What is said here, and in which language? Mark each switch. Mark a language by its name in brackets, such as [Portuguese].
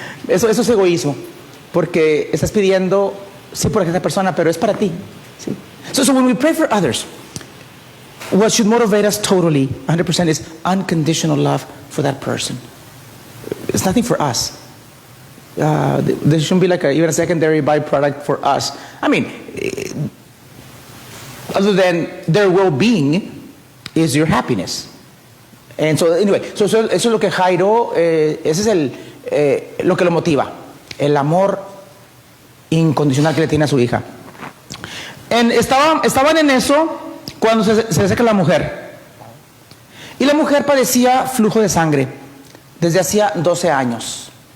[Spanish] Eso es egoísmo, porque estás pidiendo, sí, por esta persona, pero es para ti, ¿sí? [English] So when we pray for others, what should motivate us totally, 100%, is unconditional love for that person. It's nothing for us. There shouldn't be like even a secondary byproduct for us. I mean, other than their well-being is your happiness. And so anyway, [Spanish] eso es lo que Jairo, ese es lo que lo motiva, el amor incondicional que le tiene a su hija. Estaban en eso cuando se le acerca la mujer. Y la mujer padecía flujo de sangre desde hacía 12 años.